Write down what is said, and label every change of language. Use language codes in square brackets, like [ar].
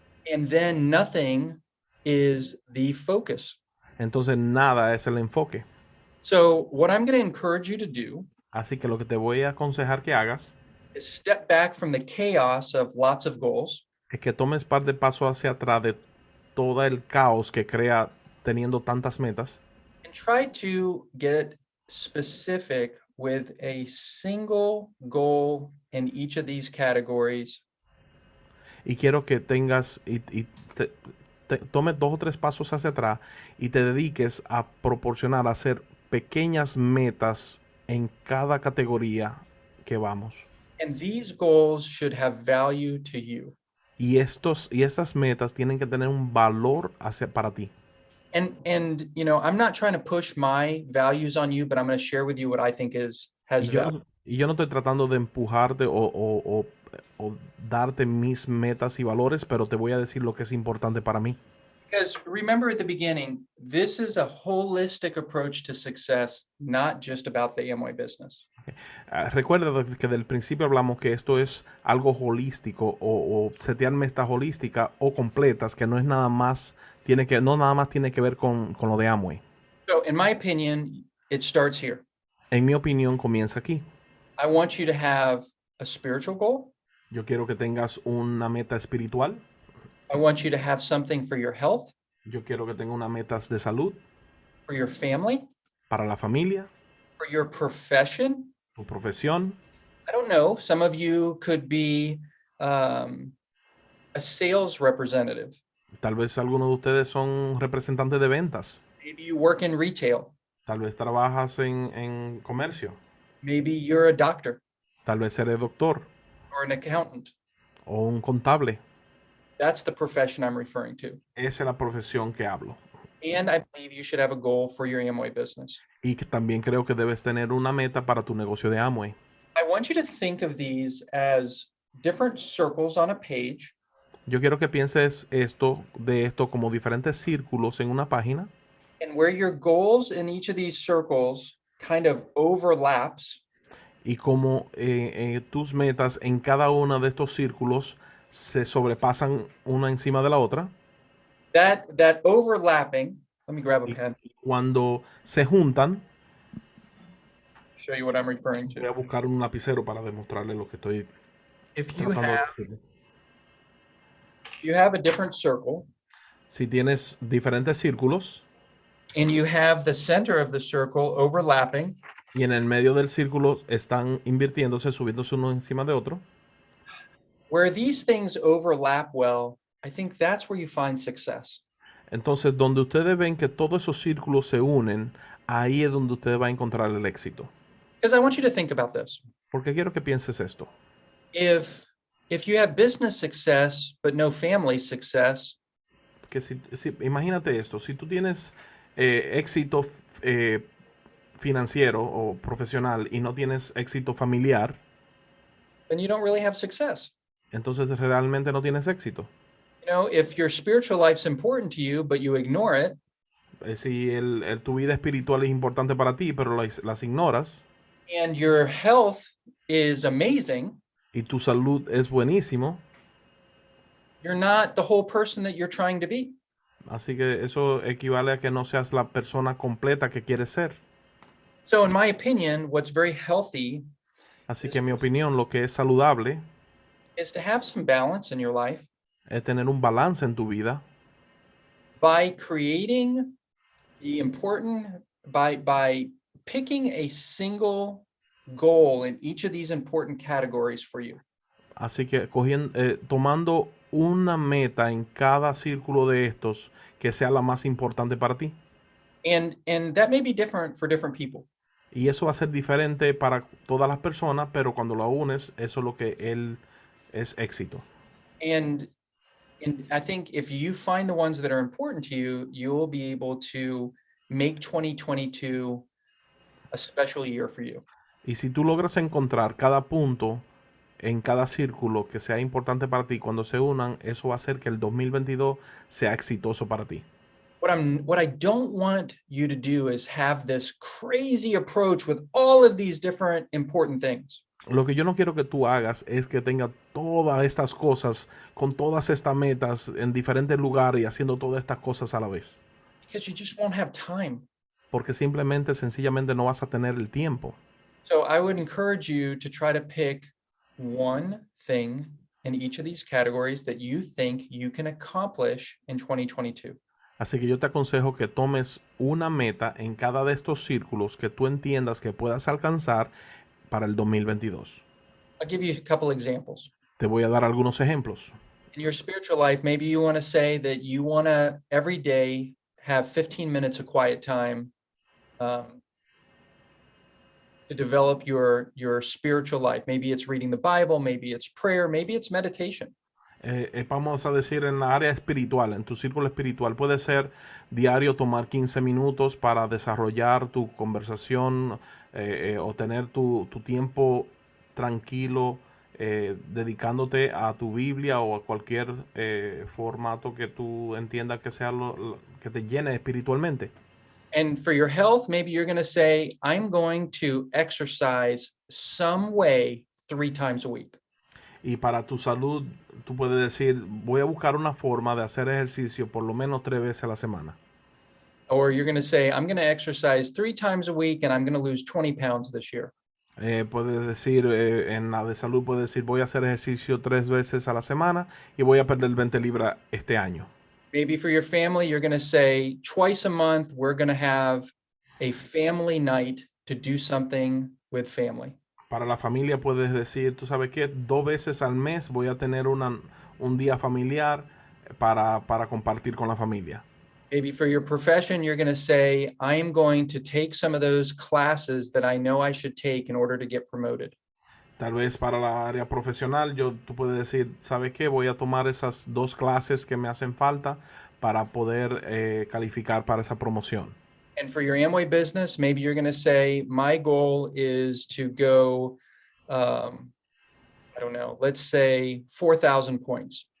[en] And then nothing is the focus. [es] Entonces nada es el enfoque. [en] So what I'm going to encourage you to do [es] Así que lo que te voy a aconsejar que hagas [en] is step back from the chaos of lots of goals [es] es que tomes par de pasos hacia atrás de todo el caos que crea teniendo tantas metas [en] and try to get specific with a single goal in each of these categories. [es] y quiero que tengas tomes 2 o 3 pasos hacia atrás y te dediques a proporcionar, a hacer pequeñas metas en cada categoría que vamos. [en] And these goals should have value to you. [es] Y estas metas tienen que tener un valor para ti. [en] And I'm not trying to push my values on you, but I'm going to share with you what I think has value. [es] Y yo no estoy tratando de empujarte o darte mis metas y valores, pero te voy a decir lo que es importante para mí. [en] Because remember at the beginning, this is a holistic approach to success, not just about the Amway business. [es] Recuerda que del principio hablamos que esto es algo holístico o setear metas holísticas o completas, que no es nada más, no nada más tiene que ver con lo de Amway. [en] So in my opinion, it starts here. [es] En mi opinión, comienza aquí. [en] I want you to have a spiritual goal. [es] Yo quiero que tengas una meta espiritual. [en] I want you to have something for your health, [es] Yo quiero que tenga una meta de salud, [en] for your family, [es] para la familia, [en] for your profession. [es] tu profesión. [en] I don't know. Some of you could be a sales representative. [es] Tal vez algunos de ustedes son representantes de ventas. [en] Maybe you work in retail. [es] Tal vez trabajas en comercio. [en] Maybe you're a doctor [es] Tal vez eres doctor [en] or an accountant. [es] o un contable. [en] That's the profession I'm referring to. [es] Esa es la profesión que hablo. [en] And I believe you should have a goal for your Amway business. [es] Y que también creo que debes tener una meta para tu negocio de Amway. [en] I want you to think of these as different circles on a page. [es] Yo quiero que pienses de esto como diferentes círculos en una página. [en] And where your goals in each of these circles kind of overlaps. [es] Y como tus metas en cada uno de estos círculos se sobrepasan una encima de la otra. [en] That overlapping, let me grab a pen. [es] Cuando se juntan, [en] Show you what I'm referring [es] voy a [en] to. [es] buscar un lapicero para demostrarle lo que estoy [en] If you [es] tratando de [en] have, [es] decirle. [en] you have a different circle [es] Si tienes diferentes círculos [en] and you have the center of the circle overlapping, [es] y en el medio del círculo están invirtiéndose, subiéndose uno encima de otro, [en] where these things overlap well, I think that's where you find success. [es] entonces donde ustedes ven que todos esos círculos se unen, ahí es donde usted va a encontrar el éxito. [en] Because I want you to think about this. [es] Porque quiero que pienses esto. [en] If you have business success but no family success, [es] Que imagínate esto, si tú tienes éxito financiero o profesional y no tienes éxito familiar, [en] then you don't really have success. [es] entonces realmente no tienes éxito. [en] You know, if your spiritual life's important to you but you ignore it, [es] Si tu vida espiritual es importante para ti, pero las ignoras, [en] and your health is amazing, [es] y tu salud es buenísimo, [en] you're not the whole person that you're trying to be. [es] así que eso equivale a que no seas la persona completa que quieres ser. [en] So in my opinion, what's very healthy [es] Así que en mi opinión, lo que es saludable [en] is to have some balance in your life [es] es tener un balance en tu vida [en] by creating the important, by picking a single goal in each of these important categories for you. [es] Así que tomando una meta en cada círculo de estos que sea la más importante para ti. [en] And that may be different for different people. [es] Y eso va a ser diferente para todas las personas, pero cuando lo unes, eso es lo que es éxito. [en] And I think if you find the ones that are important to you, you'll be able to make 2022 a special year for you. [es] Y si tú logras encontrar cada punto en cada círculo que sea importante para ti, cuando se unan, eso va a hacer que el 2022 sea exitoso para ti. [en] What I don't want you to do is have this crazy approach with all of these different important things. [es] Lo que yo no quiero que tú hagas es que tengas todas estas cosas con todas estas metas en diferentes lugares y haciendo todas estas cosas a la vez. [en] Because you just won't have time. [es] Porque sencillamente no vas a tener el tiempo. [en] So I would encourage you to try to pick one thing in each of these categories that you think you can accomplish in 2022. [es] Así que yo te aconsejo que tomes una meta en cada de estos círculos que tú entiendas que puedas alcanzar para el 2022. [en] I'll give you a couple examples. [es] Te voy a dar algunos ejemplos. [en] In your spiritual life, maybe you want to say that you want to every day have 15 minutes of quiet time to develop your spiritual life. Maybe it's reading the Bible, maybe it's prayer, maybe it's meditation. [es] Vamos a decir en la área espiritual, en tu círculo espiritual, puede ser diario tomar 15 minutos para desarrollar tu conversación o tener tu tiempo tranquilo dedicándote a tu Biblia o a cualquier formato que tú entiendas que sea que te llene espiritualmente. [en] And for your health, maybe you're going to say, I'm going to exercise some way 3 times a week. [es] Y para tu salud, tú puedes decir, voy a buscar una forma de hacer ejercicio por lo menos 3 veces a la semana. [en] Or you're going to say, I'm going to exercise 3 times a week and I'm going to lose 20 pounds this year. [es] Puedes decir, en la de salud, puedes decir, voy a hacer ejercicio 3 veces a la semana y voy a perder 20 libras este año. [en] Maybe for your family, you're going to say, twice a month, we're going to have a family night to do something with family. [es] Para la familia puedes decir, tú sabes qué, 2 veces al mes voy a tener un día familiar para compartir con la familia. [en] Maybe for your profession, you're going to say, I am going to take some of those classes that I know I should take in order to get promoted. [es] Tal vez para la área profesional, tú puedes decir, ¿sabes qué? Voy a tomar esas 2 clases que me hacen falta para poder calificar para esa promoción. [en] And for your Amway business, maybe you're going to say, my goal is to go, I don't know, let's say 4,000 points.